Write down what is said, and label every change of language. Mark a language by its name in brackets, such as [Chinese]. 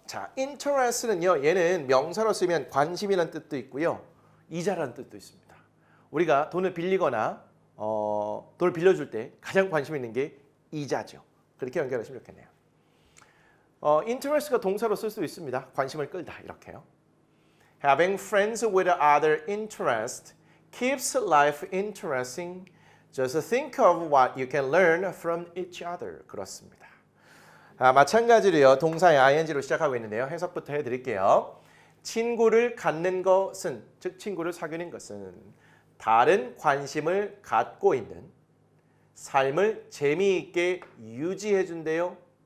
[Korean] 자, interest는요. 얘는 명사로 쓰면 관심이라는 뜻도 있고요. 이자라는 뜻도 있습니다. 우리가 돈을 빌리거나 돈을 빌려줄 때 가장 관심 있는 게 이자죠. 그렇게 연결하시면 좋겠네요. interest가 동사로 쓸 수 있습니다. 관심을 끌다 이렇게요. [English] Having friends with other interest keeps life interesting. Just think of what you can learn from each other. [Korean] 그렇습니다. 마찬가지로요. 동사의 ing로 시작하고 있는데요. 해석부터 해드릴게요. 친구를 갖는 것은, 즉 친구를 사귀는 것은 다른 관심을 갖고 있는 삶을 재미있게 유지해준대요.